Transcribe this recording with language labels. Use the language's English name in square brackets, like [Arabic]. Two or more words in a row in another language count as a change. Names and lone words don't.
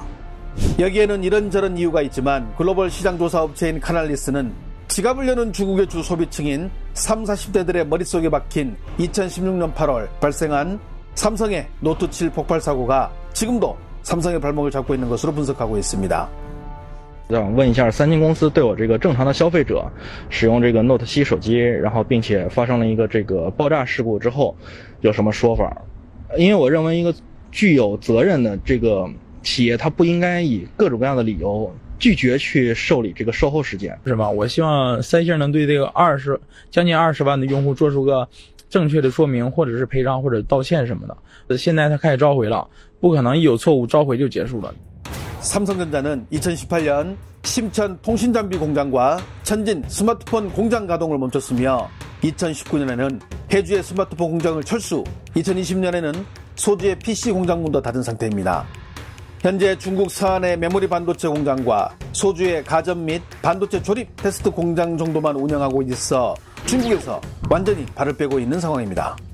[Korean] 여기에는 이런저런 이유가 있지만 글로벌 시장조사 업체인 카날리스는 지갑을 여는 중국의 주 소비층인 30, 40대들의 머릿속에 박힌 2016년 8월 발생한 삼성의 노트 7 폭발 사고가 지금도 삼성의 발목을 잡고 있는 것으로 분석하고 있습니다. [Chinese] 想问一下，三星公司对我这个正常的消费者使用这个 Note 7手机，然后并且发生了一个这个爆炸事故之后，有什么说法？因为我认为一个具有责任的这个企业，它不应该以各种各样的理由拒绝去受理这个售后时间，是吧？我希望三星能对这个将近20万的用户做出个正确的说明，或者是赔偿或者道歉什么的。现在他开始召回了，不可能一有错误召回就结束了。 [Korean] 삼성전자는 2018년 심천 통신장비 공장과 천진 스마트폰 공장 가동을 멈췄으며 2019년에는 해주의 스마트폰 공장을 철수, 2020년에는 소주의 PC 공장 문도 닫은 상태입니다. 현재 중국 서안의 메모리 반도체 공장과 소주의 가전 및 반도체 조립 테스트 공장 정도만 운영하고 있어 중국에서 완전히 발을 빼고 있는 상황입니다.